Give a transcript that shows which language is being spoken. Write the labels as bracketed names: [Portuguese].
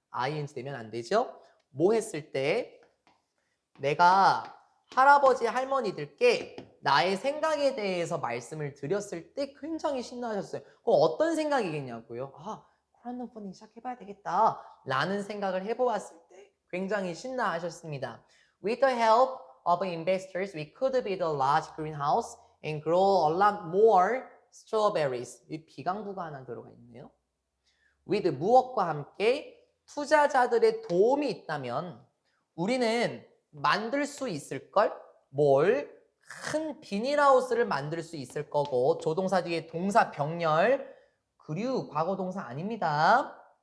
[Korean] ing 되면 안 되죠? 뭐 했을 때 내가 할아버지 할머니들께 나의 생각에 대해서 말씀을 드렸을 때 굉장히 신나하셨어요. 그럼 어떤 생각이겠냐고요? 아, 크라우드 펀딩 시작해봐야 되겠다 라는 생각을 해보았을 때 굉장히 신나하셨습니다. [English] With the help of investors, we could build a large greenhouse and grow a lot more strawberries. [Korean] 이 비강구가 하나 들어가 있네요. with 무엇과 함께 투자자들의 도움이 있다면 우리는 만들 수 있을걸? 뭘? 큰 비닐하우스를 만들 수 있을 거고 조동사 뒤에 동사 병렬 그류 과거 동사 아닙니다.